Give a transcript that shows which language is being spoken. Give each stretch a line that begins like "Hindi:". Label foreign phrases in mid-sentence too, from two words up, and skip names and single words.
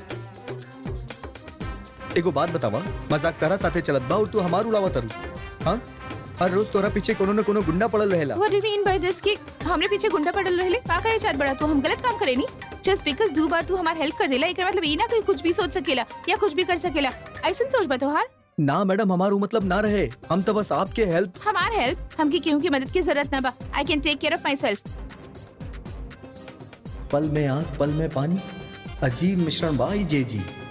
Bhojpuri: एगो बात बतावा, मजाक तारा साथे चलत बा और तू हमार उड़ावत तारू। हाँ, हर रोज तोरा पीछे कोनो न कोनो गुंडा पड़ल रहेला।
English: What do you mean by this
Bhojpuri: कि हमरे पीछे गुंडा पड़ल रहले? का कहे चाहत बड़ा तू? हम गलत काम करेनी?
English: Just because
Bhojpuri: दो बार तू हमार हेल्प कर देला, एकर मतलब ई ना कि कुछ भी सोच सकेला या कुछ भी कर सकेला। ऐसन सोच बा तोहार? ना मैडम, हमारू मतलब ना रहे। हम तो बस आपके हेल्प। हमार हेल्प? हमके केहू की मदद की जरूरत ना बा।
English: I can take care of myself.
Bhojpuri: पल में आग पल में पानी, अजीब मिश्रण बाई जे जी।